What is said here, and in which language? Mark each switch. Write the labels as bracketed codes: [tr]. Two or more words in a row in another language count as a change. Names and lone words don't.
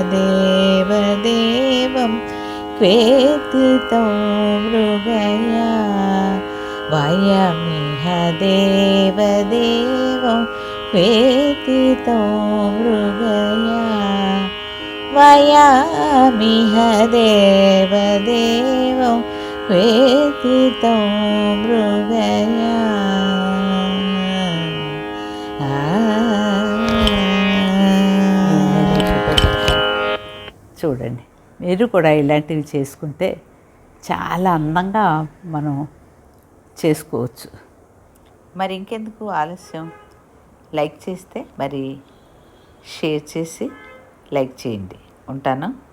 [sa] देवदेवं क्वेति तं मृगया वयमिह देवदेवं क्वेति तं मृगया वयमिह देवदेवं क्वेति तं मृगया [te] చూడండి, మీరు కూడా ఇలాంటివి చేసుకుంటే చాలా అందంగా మనం చేసుకోవచ్చు. మరి ఇంకెందుకు ఆలస్యం? లైక్ చేస్తే మరి షేర్ చేసి లైక్ చేయండి. ఉంటాను.